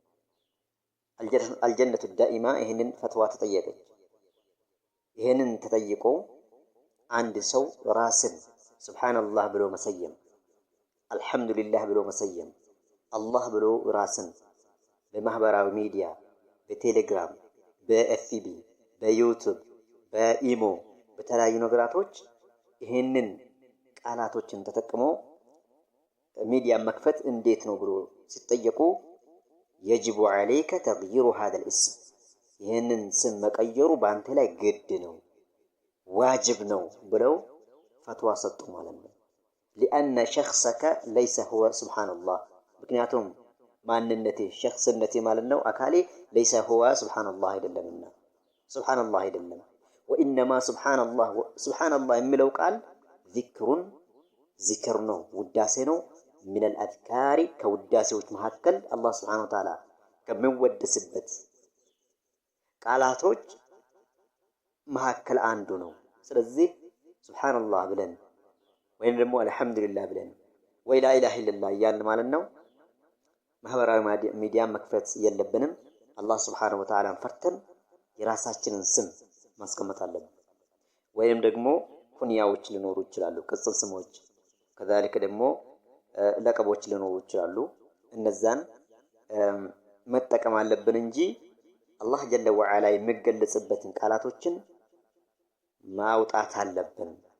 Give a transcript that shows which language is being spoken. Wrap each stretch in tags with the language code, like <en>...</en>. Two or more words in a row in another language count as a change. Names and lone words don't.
<am>አልጀነቱ ዳኢማ ይሄንን ፈትዋ ተጠየቀች። ይሄንን ተጠይቆ አንድ ሰው ራስን ሱብሃንአላህ ብሎ መሰየም፣ አልሐምዱሊላህ ብሎ መሰየም፣ አላህ ብሎ ራስን በማህበራዊ ሚዲያ በቴሌግራም፣ በኤፍቢ፣ በዩቲዩብ፣ በኢሞ በተለያዩ ነገራቶች ይሄንን ቃላቶችን ተጠቅሞ ሚዲያ መክፈት እንዴት ነው ብሎ ሲጠየቁ</am> <ar>يجب عليك تغيير هذا الاسم</ar> <am>ይሄንን ስም መቀየሩ ባንተ ላይ ግድ ነው፣ ዋጅብ ነው ብለው ፈትዋ ሰጡ ማለት ነው።</am> <ar>لأن شخصك ليس هو سبحان الله</ar> <am>ምክንያቱም ማንነቴ ሸخصነቴ ማለት ነው አካሌ</am> <ar>ليس هو سبحان الله</ar> <am>አይደለምና</am> <ar>سبحان الله</ar> <am>አይደለም።</am> <ar>وإنما سبحان الله</ar> <am>የሚለው ቃል ذكر ነው፣ ውዳሴ ነው።</am> <ar>من الأذكار</ar> <am>ከውዳሴዎች መካከል አላህ</am> <ar>سبحانه وتعالى</ar> <am>ከሚወደስበት ቃላቶች መካከል አንዱ ነው። ስለዚህ ሱብሃንአላህ ብለን ወይም ደግሞ አልሐምዱሊላህ ብለን ወይ</am> <ar>لا إله إلا الله</ar> <am>ያን ማለት ነው ማህበራዊ ሚዲያ መክፈት የለብንም። አላህ</am> <ar>سبحانه وتعالى</ar> <am>ፈርተን የራሳችንን ስም ማስቀመጥ አለብን። ወይም ደግሞ ኩንያዎች ሊኖሩ ይችላሉ፣ ቅጽል ስሞች፣ ከዛልከ ደግሞ ለቀቦች ሊኖሩ ይችላሉ። እነዛን መጠቀም አለብን እንጂ አላህ</am> <ar>جل وعلا</ar> <am>የሚገለጽበትን ቃላቶችን ማውጣት አለብን።</am>